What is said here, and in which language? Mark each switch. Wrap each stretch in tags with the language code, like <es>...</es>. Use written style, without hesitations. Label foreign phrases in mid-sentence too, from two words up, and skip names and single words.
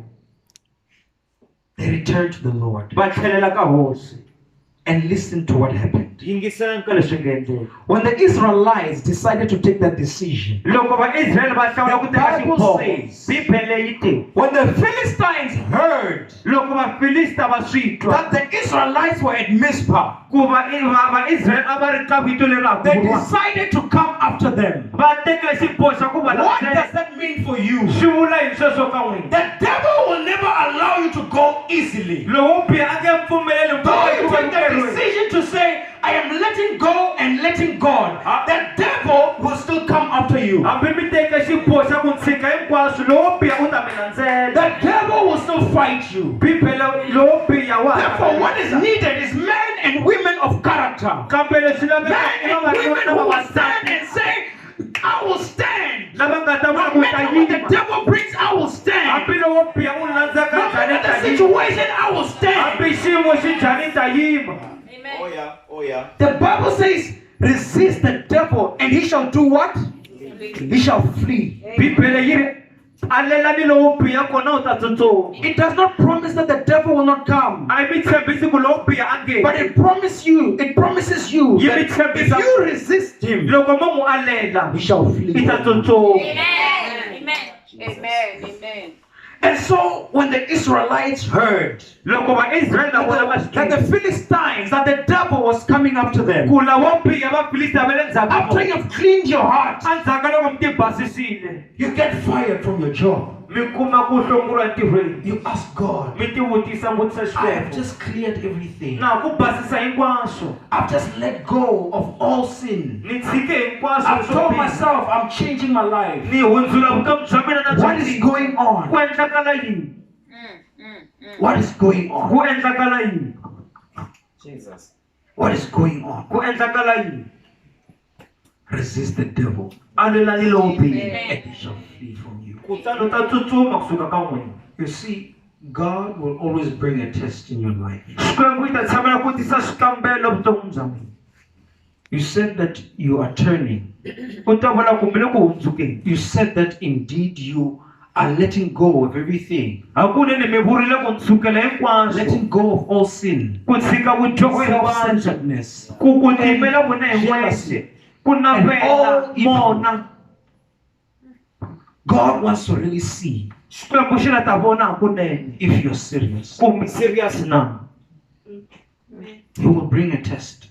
<en>They returned to the Lord</en> <ts>Va tlhelela ka Hosi.</ts> <en>and listened to what happened.</en> <ts>yingisela ka leswi nga endleka.</ts> <en>When the Israelites decided to take that decision,</en> <ts>Loko vaIsrael va hlawula ku teka</ts> <en>The Bible</en> <ts>xiboho,</ts> <en>says-</en> <ts>Bibele yi te</ts> <en>when the Philistines heard</en> <ts>loko vaFilista va swi twa</ts> <en>that the Israelites were at Mizpah,</en> <ts>ku vaIsrael a va ri ka vito leri</ts> <en>they</en> <ts>Rakurwa,</ts> <en>decided to come after them.</en> <ts>va tekile xiboho xa ku va</ts> <en>What does</en> <ts>landzela.</ts> <en>that mean for you?</en> <ts>Swi vula yini sweswo ka n'wina?</ts> <en>The devil will never allow you to go easily.</en> <ts>Lowo biha a nge pfumeleli</ts> <en>Though</en> <ts>mpfhuka</ts> <en>you</en> <ts>hikuva</ts> <en>take the</en> <ts>nkerweni.</ts> <en>decision to say, I am letting go and letting God, the devil will still come after you.</en> <ts>Hambi mi teke xiboho xa ku tshika hinkwaswo lowo biha u ta mi landzela.</ts> <en>The devil will still fight you.</en> <ts>Bibele lowo biha wa ha</ts> <en>Therefore, what is needed is men and women of character.</en> <ts>kambe leswi</ts> <en>Men</en> <ts>laveka i</ts> <en>and women</en> <ts>vavanuna</ts> <en>who</en> <ts>na</ts> <en>will stand</en> <ts>vavasati</ts> <en>and say, I will stand.</en> <ts>lava nga ta vona</ts> <en>No</en> <ts>ku ta</ts> <en>matter what the</en> <ts>yima.</ts> <en>devil brings, I will stand.</en> <ts>Hambi lowo biha u landza</ts> <en>No</en> <ts>ka njhani</ts> <en>matter</en> <ts>ta</ts> <en>the</en> <ts>yima.</ts> <en>situation, I will stand.</en> <ts>Hambi xiyimo xi njhani ta yima.</ts> <en>The Bible says, resist the devil and he shall do what? He shall flee.</en> <ts>Bibele yi ri alelani lowo biha kona u ta tsutsuma.</ts> <en>It does not promise that the devil will not come.</en> <ts>A yi mi tshembisi ku lowo biha a nge.</ts> <en>But it promises you that if you resist him,</en> <ts>Loko mo mu alela</ts> <en>he shall</en> <ts>i</ts> <en>flee.</en> <ts>ta tsutsuma.</ts> <en>Amen. And so when the Israelites heard</en> <ts>Loko vaIsrael na vona va swi</ts> <en>that the Philistines, that the devil was coming after them,</en> <ts>ku lavo biha vaFilista va le ndzhaku</ts> <en>after you have cleaned your heart,</en> <ts>endzhaku ka loko mi ti basisile</ts> <en>you get fired from your job.</en> <ts>mi kuma ku hlonguriwa ntirhweni.</ts> <en>You ask God,</en> <ts>Mi ti vutisa vutisa</ts> <en>I have</en> <ts>xikwembu.</ts> <en>just cleared everything.</en> <ts>Na ku basisa hinkwaswo.</ts> <en>I've just let go of all sin.</en> <ts>Ni tshike hinkwaswo</ts> <en>I've</en> <ts>swo</ts> <en>told</en> <ts>biha.</ts> <en>myself I'm changing my life.</en> <ts>Ni hundzula vutomi bya mina na</ts> <en>What</en> <ts>bya</ts> <en>is</en> <ts>mina.</ts> <en>going</en> <ts>Ku</ts> <en>on?</en> <ts>endlakala yini?</ts> <en>What is going on?</en> <ts>Ku endlakala yini?</ts> <en>Jesus. What is going on?</en> <ts>Ku endlakala yini?</ts> <en>Resist the devil</en> <ts>Alelani lowo biha.</ts> <en>and he shall flee from you.</en> <ts>Kutani u ta tsutsuma kusuka ka n'wina.</ts> <en>You see, God will always bring a test in your life.</en> <ts>Xikwembu yi ta tshamela ku tisa swikambelo vutomi bya n'wina.</ts> <en>You said that you are turning.</en> <ts>U ta vula ku mi le ku hundzukeni.</ts> <en>You said that indeed you are letting go of everything.</en> <ts>Hakunene mi vurile ku ndzukela hinkwaswo.</ts> <en>Letting go of all sin.</en> <ts>Ku tshika vudyoho hinkwaswo.</ts> <en>Self-centeredness.</en> <ts>Ku timela vona hi</ts> <en>Jealousy.</en> <ts>wexe. Ku navela</ts> <en>all evil.</en> <ts>mona.</ts> <en>God wants to really see</en> <ts>Xikwembu xi la ta vona hakunene.</ts> <en>if you're serious.</en> <ts>Ku mi serious na.</ts> <en>He will bring a test.</en>